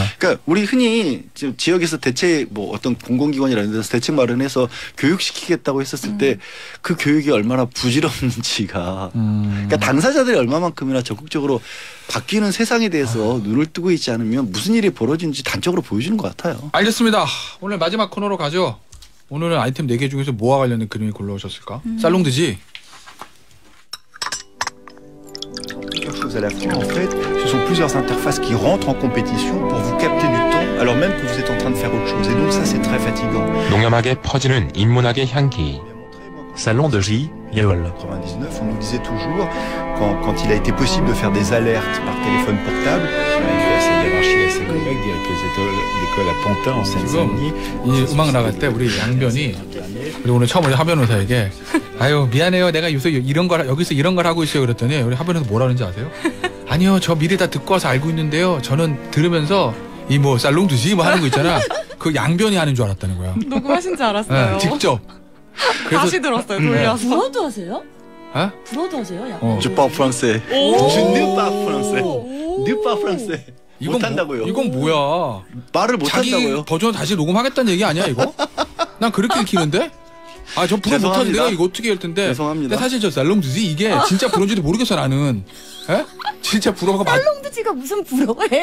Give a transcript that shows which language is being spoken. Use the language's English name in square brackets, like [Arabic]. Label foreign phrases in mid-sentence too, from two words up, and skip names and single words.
[Korean] 그러니까 우리 흔히 지금 지역에서 대책 뭐 어떤 공공기관이라는 데서 대책 마련해서 교육시키겠다고 했었을 때 그 교육이 얼마나 부질없는지가 그러니까 당사자들이 얼마만큼이나 적극적으로 바뀌는 세상에 대해서 눈을 뜨고 있지 않으면 무슨 일이 벌어지는지 단적으로 보여주는 것 같아요. 알겠습니다. 오늘 마지막 코너로 가죠. 오늘은 아이템 4개 중에서 뭐와 관련된 그림이 골라오셨을까? 살롱드지? [French] Plusieurs choses à la fois. En fait, ce sont plusieurs interfaces qui rentrent en compétition pour vous capter du temps alors même que vous êtes en train de faire autre chose. Et donc ça, c'est très fatigant. [Korean] 농염하게 퍼지는 인문학의 향기. [French] Salon de J, Yol. 99, on nous disait toujours, quand il a été possible de faire des alertes par téléphone portable, avec sa hiérarchie et ses collègues, directrice d'école à Pantin en Seine-Saint-Denis. [Korean] 이 음악 나갈 때 우리 양변이 우리 오늘 처음 우리 하 변호사에게 아유 미안해요 내가 요새 여기서 이런 걸 하고 있어요 그랬더니 우리 하 변호사 뭐라 그러는지 아세요? 아니요 저 미리 다 듣고 와서 알고 있는데요 저는 들으면서 이 뭐 살롱드지 뭐 하는 거 있잖아 그 양변이 하는 줄 알았다는 거야. 녹음하신 줄 알았어요. 네, 직접. 그래서 다시 들었어요. 돌려서. 불어도 하세요? 어? 불어도 하세요? 야. [French] Je parle français. Je ne parle français. Ne parle français. [Korean] 못한다고요. 이건 뭐야? 말을 자기 못한다고요. 버전 다시 녹음하겠다는 얘기 아니야 이거? 난 그렇게 읽히는데? 저 불어 못하는데 내가 이거 어떻게 할 텐데? 죄송합니다. 근데 사실 저 살롱드지 이게 진짜 불어인지도 모르겠어 나는. 에? 진짜 불어가 살롱드지가 무슨 불어예요?